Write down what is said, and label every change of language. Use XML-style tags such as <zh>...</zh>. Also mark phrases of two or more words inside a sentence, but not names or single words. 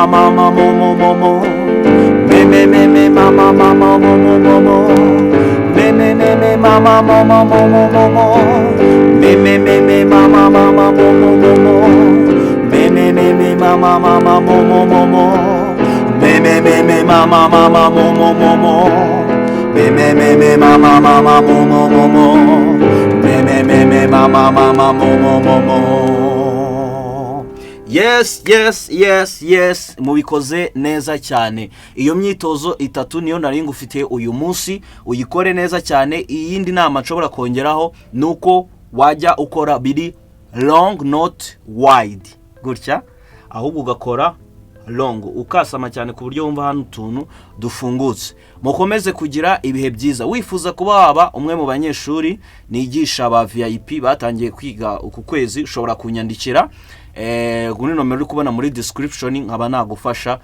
<rw>mama mo mo mo mo me mama mama mo mo mo mo me mama mama mo mo mo mo me mama mama mo mo mo mo me mama mama mo mo mo mo me mama mama mo mo mo mo me mama mama mo mo mo mo me mama mama mo mo mo mo. Yes, mubikoze neza cyane. Iyo myitozo itatu niyo nari ngufitiye uyu munsi, uyikore neza cyane. Iyindi nama nshobora kongeraho nuko wajya ukora biri</rw> <en>long not wide</en> <rw>gutya, ahubwo ugakora long ukasama cyane ku buryo wumva hano utuntu dufungutse. Mukomeze kugira ibihe byiza. Wifuza kuba waba umwe mu banyeshuri nigisha ba VIP batangiye kwiga uku kwezi, ushobora kunyandikira kuri nomero uri kubona muri description, nkaba nagufasha.</rw>